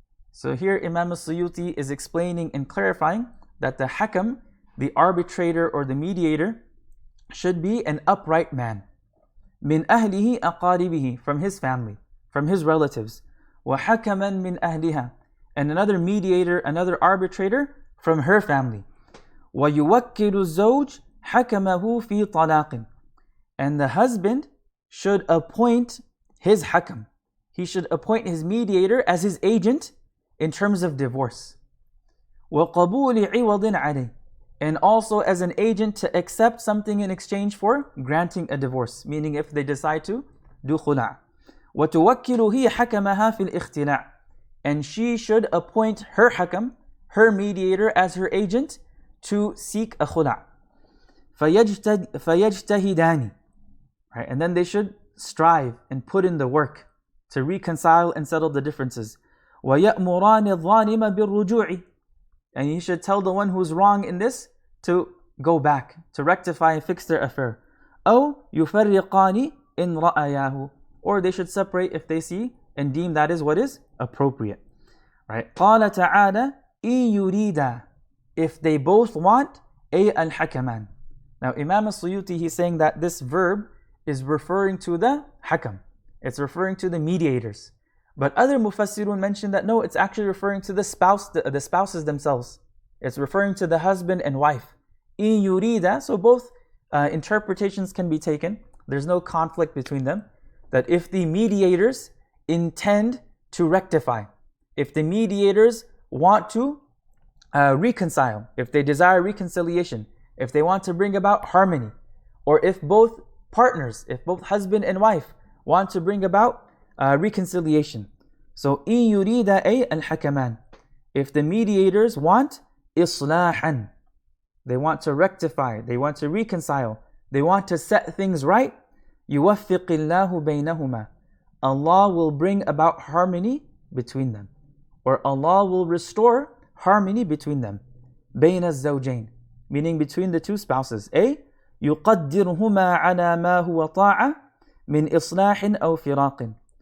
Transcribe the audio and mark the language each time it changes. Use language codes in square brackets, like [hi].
[en] So here Imam al-Suyuti is explaining and clarifying that the hakam, the arbitrator or the mediator, should be an upright man. [ar] من أهله أقاربه, [en] from his family, from his relatives. [ar] وحكما من أهلها, [en] and another mediator, another arbitrator from her family. [ar] ويوكل الزوج حكمه في طلاق. [en] And the husband should appoint his hakam. He should appoint his mediator as his agent in terms of divorce. [ar] وَقَبُولِ عِوَضٍ عَلَيْهِ, [en] and also as an agent to accept something in exchange for granting a divorce, meaning if they decide to do khula'. [ar] وَتُوَكِّلُ هِيَ حَكَمَهَا فِي الْإِخْتِلَاعِ, [en] and she should appoint her hakam, her mediator, as her agent to seek a khula'. [ar] فَيَجْتَهِدَانِ, [en] right? And then they should strive and put in the work to reconcile and settle the differences. [ar] وَيَأْمُرَانِ الظَّالِمَ بِالرُّجُوعِ, [en] and he should tell the one who's wrong in this to go back, to rectify and fix their affair. [ar] أو يفرقان إن رأياه, [en] or they should separate if they see and deem that is what is appropriate. Right? [ar] قال تعالى إن يريدا, [en] if they both want, [ar] أي الحكمان. [en] Now Imam al-Suyuti, he's saying that this verb is referring to the hakam. It's referring to the mediators. But other mufassirun mention that no, it's actually referring to the spouses themselves. It's referring to the husband and wife. [ar] إن يريدا, [en] so both interpretations can be taken. There's no conflict between them. That if the mediators intend to rectify, if the mediators want to reconcile, if they desire reconciliation, if they want to bring about harmony, or if both partners, if both husband and wife want to bring about reconciliation. So [ar] إن يريد أي الحكمان, [en] if the mediators want [ar] إصلاحا, [en] they want to rectify, they want to reconcile, they want to set things right, [ar] يوفق الله بينهما, [en] Allah will bring about harmony between them, or Allah will restore harmony between them. [ar] بين الزوجين, [en] meaning between the two spouses. [ar] أي يقدرهما على ما هو طاعة من إصلاح أو فراق.